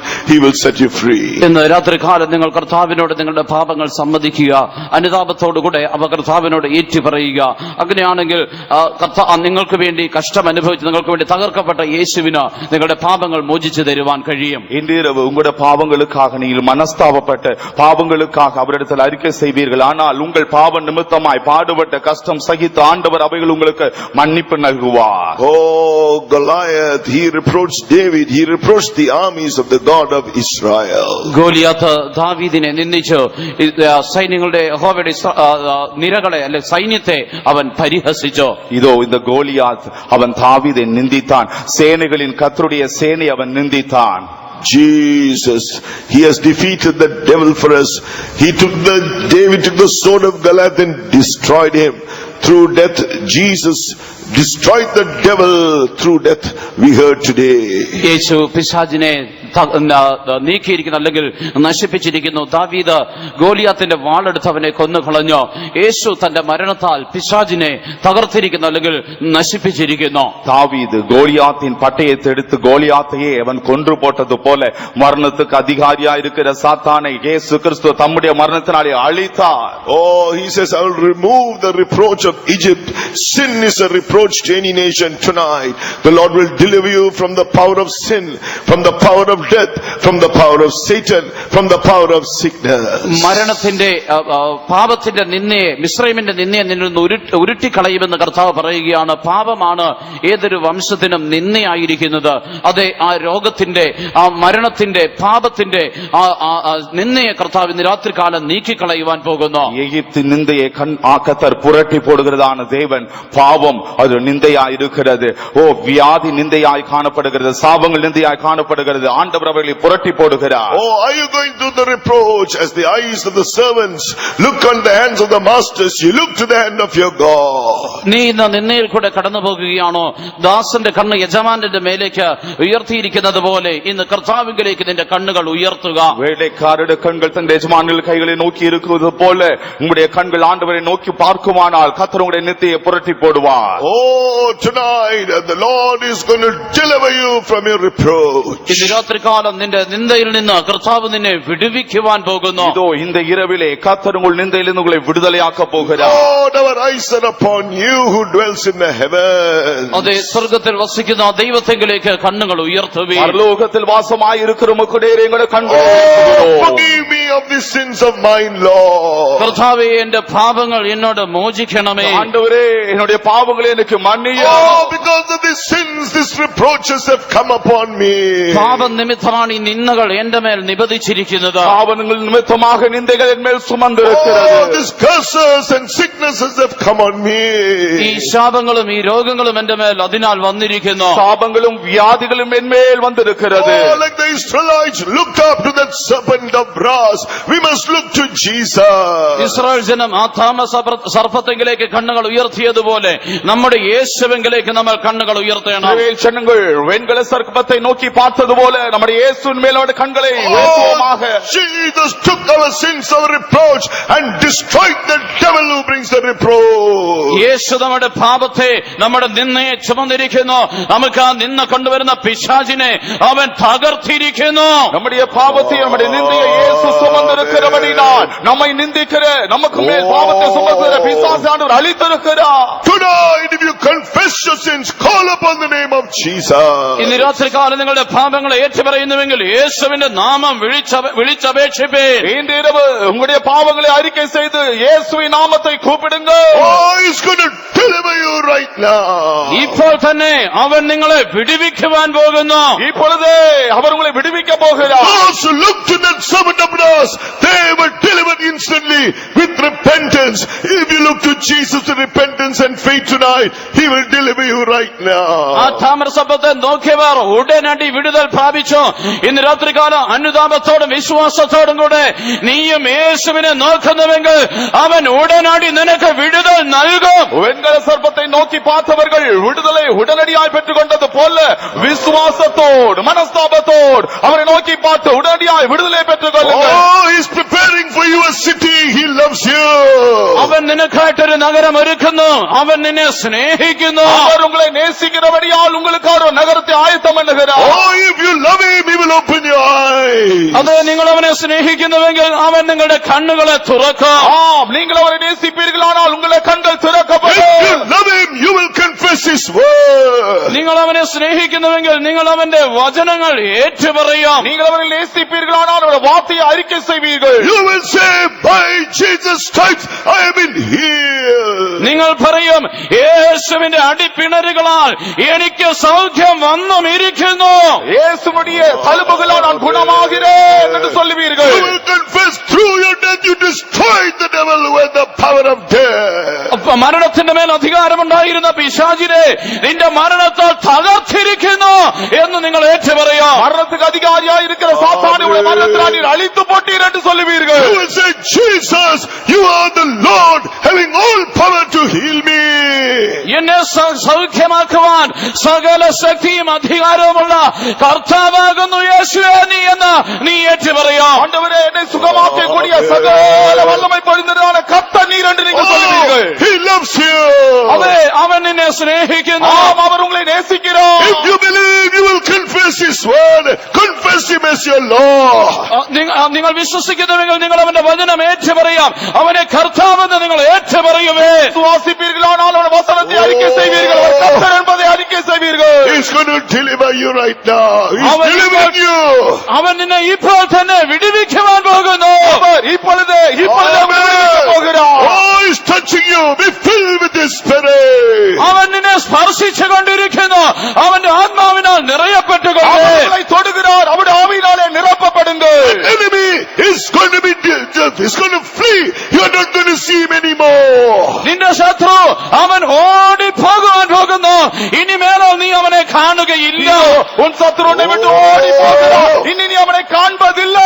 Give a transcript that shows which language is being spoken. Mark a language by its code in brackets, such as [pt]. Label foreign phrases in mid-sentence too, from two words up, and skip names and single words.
[en] He will set you free. [ml] ഇന്ന് രാത്രികാലം നിങ്ങൾ കർത്താവിനോട് നിങ്ങളുടെ പാപങ്ങൾ സമ്മതിക്കുക. അനുതാപത്തോടുകൂടെ അവ കർത്താവിനോട് ഏറ്റു പറയുക. അങ്ങനെയാണെങ്കിൽ നിങ്ങൾക്ക് വേണ്ടി കഷ്ടം അനുഭവിച്ച് നിങ്ങൾക്ക് വേണ്ടി തകർക്കപ്പെട്ട യേശുവിന് നിങ്ങളുടെ പാപങ്ങൾ മോചിച്ചു തരുവാൻ കഴിയും. [ta] இன்றிரவு உங்களுடைய பாவங்களுக்காக நீங்கள் மனஸ்தாபப்பட்டு பாவங்களுக்காக அவரிடத்தில் அறிக்கை செய்வீர்கள். ஆனால் உங்கள் பாவ நிமித்தமாய் பாடுபட்ட கஷ்டம் சகித்த ஆண்டவர் அவைகள் உங்களுக்கு மன்னிப்பு நல்குவார். [en] Oh, Goliath, he reproached David. He reproached the armies of the God of Israel. [ml] ഗോലിയാത്ത് ദാവീദിനെ നിന്ദിച്ചു. സൈന്യങ്ങളുടെ യഹോവയുടെ നിരകളെ അല്ലെ സൈന്യത്തെ അവൻ പരിഹസിച്ചു. [ta] இதோ இந்த கோலியாத் அவன் தாவீதை நிந்தித்தான். சேனைகளின் கர்த்தருடைய சேனை அவன் நிந்தித்தான். [en] Jesus, he has defeated the devil for us. David took the sword of Goliath and destroyed him. Through death, Jesus destroyed the devil through death, we heard today. [ml] യേശു പിശാചിനെ നീക്കിയിരിക്കുന്നു, അല്ലെങ്കിൽ നശിപ്പിച്ചിരിക്കുന്നു. ദാവീദ് ഗോലിയാത്തിന്റെ വാളെടുത്ത് അവനെ കൊന്നുകളഞ്ഞു. യേശു തന്റെ മരണത്താൽ പിശാചിനെ തകർത്തിരിക്കുന്നു, അല്ലെങ്കിൽ നശിപ്പിച്ചിരിക്കുന്നു. [ta] தாவீது கோலியாத்தின் பட்டயத்தை எடுத்து கோலியாத்தையே அவன் கொன்று போட்டது போல மரணத்துக்கு அதிகாரியாயிருக்கிற சாத்தானை இயேசு கிறிஸ்து தம்முடைய மரணத்தினாலே அழித்தார். [en] Oh, he says, I will remove the reproach of Egypt. Sin is a reproach to any nation tonight. The Lord will deliver you from the power of sin, from the power of death, from the power of Satan, from the power of sickness. [ml] മരണത്തിന്റെ പാപത്തിന്റെ നിന്നയെ, മിസ്രൈമിന്റെ നിന്നയെ നിന്നിൽ നിന്ന് ഉരുട്ടിക്കളയുമെന്ന് കർത്താവ് പറയുകയാണ്. പാപമാണ് ഏതൊരു വംശത്തിനും നിന്നയായിരിക്കുന്നത്. അതെ, ആ രോഗത്തിന്റെ, ആ മരണത്തിന്റെ, പാപത്തിന്റെ നിന്നയെ കർത്താവ് ഇന്ന് രാത്രികാലം നീക്കിക്കളയുവാൻ പോകുന്നു. [ta] எகிப்தின் நிந்தையை கர்த்தர் புரட்டி போடுகிறதான தேவன். பாவம் அது நிந்தையாய் இருக்கிறது. ஓ, வியாதி நிந்தையாய் காணப்படுகிறது, சாபங்கள் நிந்தையாய் காணப்படுகிறது. ஆண்டவர் அவர்களை புரட்டி போடுகிறார். [en] Oh, are you going through the reproach as the eyes of the servants look on the hands of the masters? You look to the hand of your God. [ml] നീ ഇന്ന് നിന്നയിൽ കൂടെ കടന്നു പോകുകയാണോ? ദാസന്റെ കണ്ണ് യജമാനന്റെ മേലേക്ക് ഉയർത്തിയിരിക്കുന്നത് പോലെ ഇന്ന് കർത്താവിലേക്ക് നിന്റെ കണ്ണുകൾ ഉയർത്തുക. [ta] வேலைக்காரருடைய கண்கள் தன் எஜமான்கள் கைகளை நோக்கி இருக்கிறது போல உங்களுடைய கண்கள் ஆண்டவரை நோக்கி பார்க்குமானால் கர்த்தர் உங்களுடைய நிந்தையை புரட்டி போடுவார். [en] Oh, tonight the Lord is going to deliver you from your reproach. [ml] ഇന്ന് രാത്രി രാത്രികാലം നിന്റെ നിന്ദയിൽ നിന്ന് കർത്താവ് നിന്നെ വിടുവിക്കുവാൻ പോകുന്നു. [ta] இதோ இந்த இரவிலே கர்த்தர் உங்கள் நிந்தையிலிருந்து உங்களை விடுதலையாக்க போகிறார். [en] Lord, our eyes are upon you who dwells in the heavens. [ml] അതേ സ്വർഗത്തിൽ വസിക്കുന്ന ദൈവത്തെങ്കിലേക്ക് കണ്ണുകൾ ഉയർത്തുവീൻ. [ta] பரலோகத்தில் வாசமாயிருக்கிற உம்முடைய எங்களுடைய கண்களை Oh, உயர்த்துகிறோம். [en] forgive me of the sins of mine, Lord. [ml] കർത്താവേ എന്റെ പാപങ്ങൾ എന്നോട് മോചിക്കണമേ. [ta] ஆண்டவரே என்னுடைய பாவங்களை எனக்கு மன்னியும். [en] Oh, because of the sins, these reproaches have come upon me. [ml] പാപം നിമിത്തമാണ് ഈ നിന്ദകൾ എന്റെ മേൽ നിബന്ധിച്ചിരിക്കുന്നത്. [ta] பாவங்கள் நிமித்தமாக நிந்தைகள் என் மேல் Oh, சுமந்திருக்கிறது. [en] these curses and sicknesses have come on me. [ml] ഈ ശാപങ്ങളും ഈ രോഗങ്ങളും എന്റെ മേൽ അതിനാൽ വന്നിരിക്കുന്നു. [ta] சாபங்களும் வியாதிகளும் என் மேல் வந்திருக்கிறது. [en] Oh, like the Israelites looked up to that serpent of brass, we must look to Jesus. [ml] ഇസ്രായേൽ ജനം ആ സർപ്പത്തെങ്കിലേക്ക് കണ്ണുകൾ ഉയർത്തിയതുപോലെ നമ്മുടെ യേശുവെങ്കിലേക്ക് നമ്മൾ കണ്ണുകൾ ഉയർത്തണം. [ta] இஸ்ரவேல் ஜனங்கள் வெண்கல சர்ப்பத்தை நோக்கி பார்த்தது போல நம்முடைய இயேசுவின் மேல் அவருடைய கண்களை உயர்த்துவோமாக. [en] Jesus took our sins, our reproach, and destroyed the devil who brings the reproach. [ml] യേശു നമ്മുടെ പാപത്തെ നമ്മുടെ നിന്നയെ ചുമന്നിരിക്കുന്നു. നമുക്ക് ആ നിന്ന കൊണ്ടുവരുന്ന പിശാചിനെ അവൻ തകർത്തിരിക്കുന്നു. [ta] நம்முடைய பாவத்தை நம்முடைய நிந்தையை இயேசு சுமந்திருக்கிறபடியால் நம்மை நிந்திக்கிற நமக்கு மேல் பாவத்தை சுமக்கிற பிசாசானவர் அழித்திருக்கிறார். [en] Tonight, if you confess your sins, call upon the name of Jesus. [ml] ഇന്ന് രാത്രികാലം നിങ്ങളുടെ പാപങ്ങളെ ഏറ്റുപറയുന്നുവെങ്കിൽ യേശുവിന്റെ നാമം വിളിച്ചപേക്ഷിപ്പീൻ. [ta] இன்று இரவு உங்களுடைய பாவங்களை அறிக்கை செய்து இயேசுவின் நாமத்தை கூப்பிடுங்க. [en] Oh, he's going to deliver you right now. [ml] ഇപ്പോൾ തന്നെ അവൻ നിങ്ങളെ വിടുവിക്കുവാൻ പോകുന്നു. [ta] இப்பொழுதே அவர் உங்களை விடுவிக்க போகிறார். [en] Those who look to that servant of brass, they were delivered instantly with repentance. If you look to Jesus with repentance and faith tonight, he will deliver you right ആ now. [ml] താമ്രസർപ്പത്തെ നോക്കിയവർ ഉടനടി വിടുതൽ പ്രാപിച്ചു. ഇന്ന് രാത്രികാലം അനുതാപത്തോടും വിശ്വാസത്തോടും കൂടെ നീയും യേശുവിനെ നോക്കുന്നുവെങ്കിൽ അവൻ ഉടനടി നിനക്ക് വിടുതൽ നൽകും. [ta] வெண்கல சர்ப்பத்தை நோக்கி பார்த்தவர்கள் விடுதலை உடனடியாய் பெற்றுக் கொண்டது போல விசுவாசத்தோடு மனஸ்தாபத்தோடு அவரை நோக்கி பார்த்து உடனடியாய் விடுதலை பெற்றுக் கொள்ளுங்கள். [en] Oh, he's preparing for you a city. He loves you. [ml] അവൻ നിനക്കായിട്ടൊരു നഗരം ഒരുക്കുന്നു. അവൻ നിന്നെ സ്നേഹിക്കുന്നു. [ta] அவர் உங்களை நேசிக்கிறபடியால் உங்களுக்கு ஒரு நகரத்தை ஆயத்தம் பண்ணுகிறார். [en] Oh, if you love him, he will open your eyes. [ml] അത് നിങ്ങൾ അവനെ സ്നേഹിക്കുന്നുവെങ്കിൽ അവൻ നിങ്ങളുടെ കണ്ണുകളെ തുറക്കും. [ta] ஆம், நீங்கள் அவரை நேசிப்பீர்களானால் உங்களுடைய கண்கள் திறக்கப்படும். [en] If you love him, you will confess his word. [ml] നിങ്ങൾ അവനെ സ്നേഹിക്കുന്നുവെങ്കിൽ നിങ്ങൾ അവന്റെ വചനങ്ങൾ ഏറ്റുപറയും. [ta] நீங்கள் அவரை நேசிப்பீர்களானால் அவருடைய வார்த்தையை அறிக்கை செய்வீர்கள். [en] You will say, by Jesus' stripes I have been healed. [ml] നിങ്ങൾ പറയും യേശുവിന്റെ അടിപ്പിണരുകളാൽ എനിക്ക് സൗഖ്യം വന്നും ഇരിക്കുന്നു. [ta] இயேசுவுடைய தழும்புகளால் நான் குணமாகிறேன் என்று சொல்லுவீர்கள். [en] You will confess through your death you destroyed the devil with the power of death. [ml] മരണത്തിന്റെ മേൽ അധികാരമുണ്ടായിരുന്ന പിശാചിനെ നിന്റെ മരണത്താൽ തകർത്തിരിക്കുന്നു എന്ന് നിങ്ങൾ ഏറ്റുപറയും. [ta] மரணத்துக்கு அதிகாரியாய் இருக்கிற சாத்தானுடைய மரணத்தினால் நீர் அழித்து போட்டீர் என்று சொல்லுவீர்கள். [en] You will say, Jesus, you are the Lord having all power to heal me. [ml] എന്നെ സൗഖ്യമാക്കുവാൻ സകല ശക്തിയും അധികാരവുമുള്ള കർത്താവാകുന്നു യേശുവേ നീ എന്ന് നീ ഏറ്റുപറയും. [ta] ஆண்டவரே என்னை சுகமாக்கக்கூடிய சகல வல்லமை பொழிந்ததான கர்த்தர் நீர் என்று நீங்கள் சொல்லுவீர்கள். [en] He loves you. [ml] അതെ അവൻ നിന്നെ സ്നേഹിക്കുന്നു. [ta] ஆம், அவர் உங்களை நேசிக்கிறார். [en] If you believe, you will confess his word. Confess him as your Lord. [ml] നിങ്ങൾ വിശ്വസിക്കുന്നുവെങ്കിൽ നിങ്ങൾ അവന്റെ വചനം ഏറ്റുപറയാം. അവനെ കർത്താവെന്ന് നിങ്ങൾ ഏറ്റുപറയുവേ. [ta] சுவாசிப்பீர்களானால் அவர் வசனத்தை அறிக்கை செய்வீர்கள். அவர் கர்த்தர் என்பதை அறிக்கை செய்வீர்கள். [en] He's going to deliver you right now. He's delivering you. [ml] അവൻ നിന്നെ ഇപ്പോൾ തന്നെ വിടുവിക്കുവാൻ പോകുന്നു. [ta] அவர் இப்பொழுது விடுவிக்க போகிறார். [en] Oh, he's touching you. Be filled with his spirit. [ml] അവൻ നിന്നെ സ്പർശിച്ചുകൊണ്ടിരിക്കുന്നു. അവന്റെ ആത്മാവിനാൽ നിറയപ്പെട്ടുകൊണ്ട് [ta] அவர்களை தொடுகிறார். அவருடைய ஆவியினாலே நிரப்பப்படுங்கள். [en] Enemy is going to be, he's going to flee. You are not going to see him anymore. [ml] നിന്റെ ശത്രു അവൻ ഓടിപ്പോകുവാൻ പോകുന്നു. ഇനിമേലോ നീ അവനെ കാണുകയില്ല. [ta] உன் சத்துரு உன்னை விட்டு ஓடி போகிறார். இனி நீ அவனை காண்பதில்லை.